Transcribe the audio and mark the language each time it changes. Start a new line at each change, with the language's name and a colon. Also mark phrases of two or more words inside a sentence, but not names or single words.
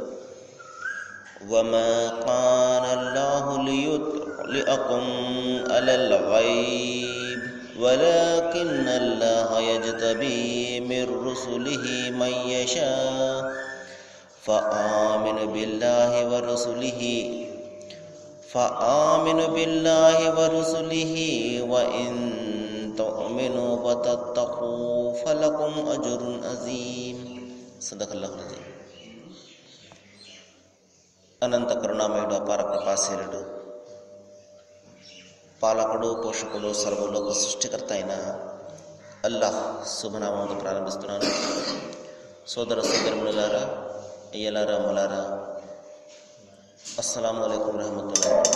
Arabic: وما كان الله ليطلعكم على الغيب ولكن الله يجتبي من رسله من يشاء فآمنوا بالله ورسله وإن تؤمنوا وتتقوا فلكم أجر عظيم. صدق الله العظيم.
Telugu: అనంత కరుణామయుడు, అపార కృపాశీలుడు, పాలకుడు, పోషకుడు, సర్వలోక సృష్టికర్త అయిన అల్లాహ్ శుభనామంతో ప్రారంభిస్తున్నాను. సోదర సోదరులారా, అయ్యలారా, అమ్మలారా,
Arabic: السلام عليكم رحمة الله.